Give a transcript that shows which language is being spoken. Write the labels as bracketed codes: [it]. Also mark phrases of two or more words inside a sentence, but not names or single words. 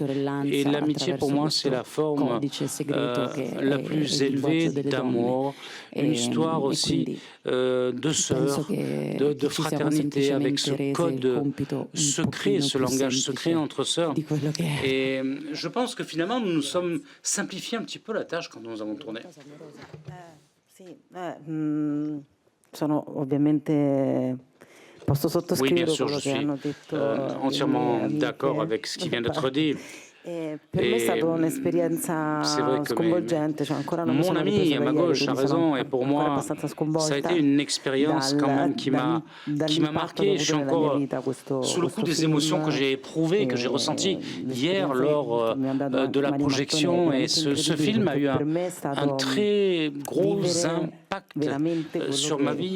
[fr] Et l'amitié pour moi, c'est la forme la plus élevée d'amour. Une histoire aussi de sœur, de fraternité, avec ce code secret, ce langage secret entre sœurs. Et je pense que finalement, nous nous sommes simplifié un petit peu la tâche quand nous avons tourné. [it] Sono ovviamente posso sottoscrivere quello che hanno detto. [fr] Entièrement d'accord avec ce qui vient d'être dit. [it] Per me è stata un'esperienza sconvolgente, cioè ancora non mi sono ripresa da ieri, [fr] a raison, et pour moi, ça a été une expérience quand même qui m'a marqué. Je suis encore sous le coup des émotions que j'ai éprouvées, que j'ai ressenties hier lors de la projection. Et ce film a eu un très gros impact sur ma vie.